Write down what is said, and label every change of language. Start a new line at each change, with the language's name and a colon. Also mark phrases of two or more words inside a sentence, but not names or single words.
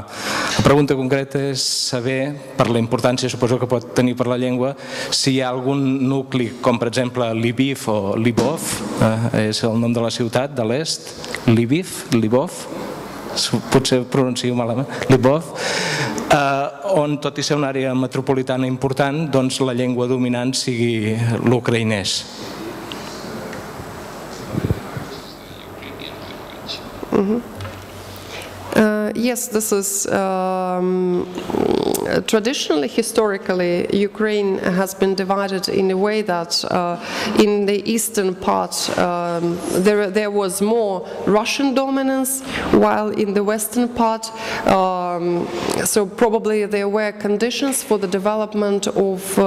Catalan: La pregunta concreta és saber, per la importància suposo que pot tenir per la llengua, si hi ha algun nucli com per exemple Lviv o Lvov, és el nom de la ciutat de l'est, Lvov, potser pronuncio malament, Lvov, on tot i ser una àrea metropolitana important, doncs la llengua dominant sigui l'ucraïnès.
English: Yes, this is traditionally, historically, Ukraine has been divided in a way that in the eastern part there was more Russian dominance, while in the western part, so probably there were conditions for the development of